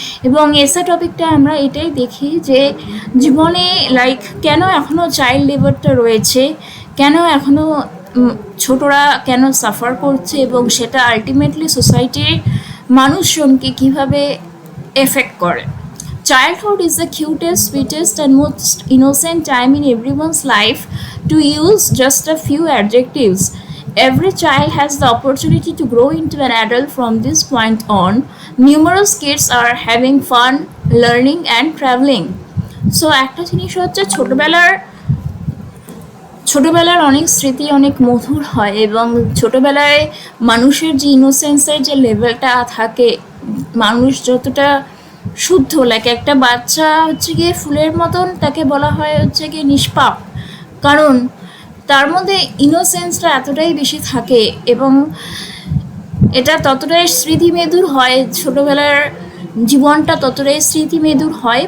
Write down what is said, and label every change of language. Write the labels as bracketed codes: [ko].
[bn] এবং এসে টপিকটা আমরা এটাই দেখি যে জীবনে লাইক কেন এখনো চাইল্ড লেবারটা রয়েছে, কেন এখনো ছোটরা কেন সাফার করছে, এবং সেটা আলটিমেটলি সোসাইটির মানুষজনকে কিভাবে এফেক্ট করে। [en] Childhood is the cutest, sweetest, and most innocent time in everyone's life. To use just a few adjectives, every child has the opportunity to grow into an adult from this point on. Numerous kids are having fun, learning, and traveling. So, [bn] একটা জিনিস হচ্ছে ছোটবেলার অনেক স্মৃতি অনেক মধুর হয়, এবং ছোটবেলায় মানুষের যে ইনোসেন্সের যে লেভেলটা থাকে, মানুষ যতটা শুদ্ধ, লাইক একটা বাচ্চা হচ্ছে গিয়ে ফুলের মতন, তাকে বলা হয় হচ্ছে গিয়ে নিষ্পাপ, কারণ তার মধ্যে ইনোসেন্সটা এতটাই বেশি থাকে এবং এটা ততটাই স্মৃতিমেদুর হয়, ছোটোবেলার জীবনটা ততটাই স্মৃতিমেদুর হয়।